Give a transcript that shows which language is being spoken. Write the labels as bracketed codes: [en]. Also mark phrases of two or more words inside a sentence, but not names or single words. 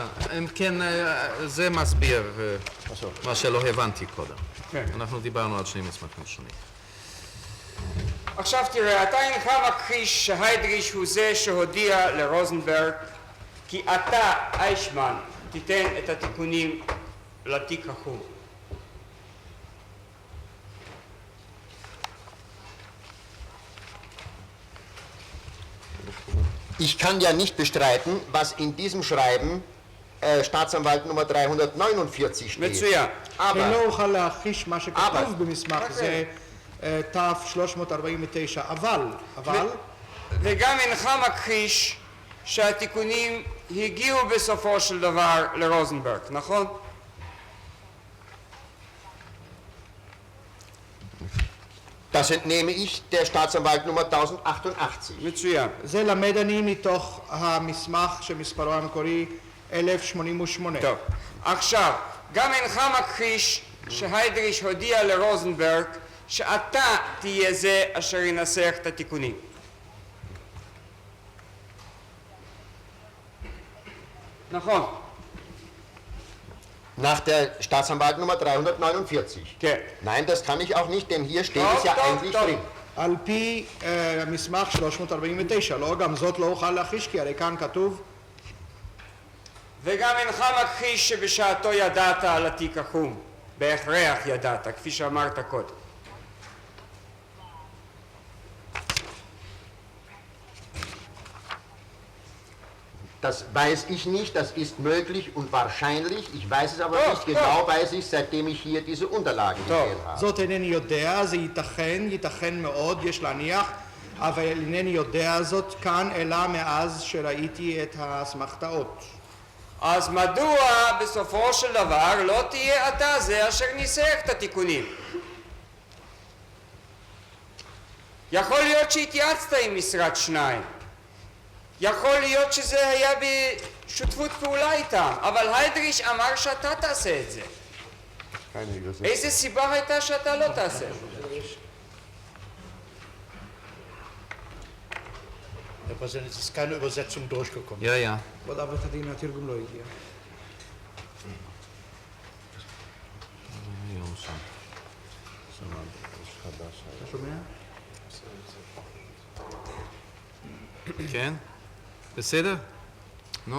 [he] אם כן, זה מסביר מה שלא הבנתי קודם. כן. אנחנו דיברנו על שני מסמכים שונים. עכשיו תראה, אתה אינך מכחיש שהיידריש הוא זה שהודיע לרוזנברג כי אתה, איישמן, תיתן את התיקונים לתיק החום. [de] Ich kann ja nicht bestreiten, was in diesem Schreiben Staatsanwalt Nummer 349 steht. [he] מצוין. [de] Aber [he] לא אוכל להכחיש מה אבל. שכתוב במסמך זה תו 349, אבל וגם אינך מכחיש שהתיקונים הגיעו בסופו של דבר לרוזנברג, נכון? [de] das entnehme ich der Staatsanwalt Nummer 1088. [he] מצוין. זה למד אני מתוך המסמך שמספרו המקורי 1088. טוב. עכשיו, גם אינך מכחיש שהיידריש הודיע לרוזנברג שאתה תהיה זה אשר ינסח את התיקונים. נכון. [de] Nach der Staatsanwalt Nummer 349. [he] כן. [de] Nein, das kann ich auch nicht, denn hier steht Doch, es ja doch, eigentlich doch. drin. [he] על פי המסמך 349, לא, גם זאת לא אוכל להכחיש, כי הרי כאן כתוב וגם אינך מכחיש שבשעתו ידעת על התיק החום. בהכרח ידעת, כפי שאמרת קודם. [de] Das weiß ich nicht, das ist möglich und wahrscheinlich. Ich weiß es aber Doch, nicht genau, doch. weiß ich, seitdem ich hier diese Unterlagen gesehen habe. [he] זאת אינני יודע, זה ייתכן מאוד, יש להניח, אבל אינני יודע זאת כאן, אלא מאז שראיתי את האסמכתאות. אז מדוע בסופו של דבר לא תהיה אתה זה אשר ניסח את התיקונים? יכול להיות שהתייעצת עם משרד שניים. יכול להיות שזה היה בשותפות פעולה איתם, אבל היידריש אמר שאתה תעשה את זה. איזה סיבה הייתה שאתה לא תעשה? [de] Herr Präsident, es ist keine Übersetzung durchgekommen. Ja, ja. [he] כבוד אב בית הדין, התרגום לא הגיע. היום שם. אתה שומע? כן? בסדר? נו,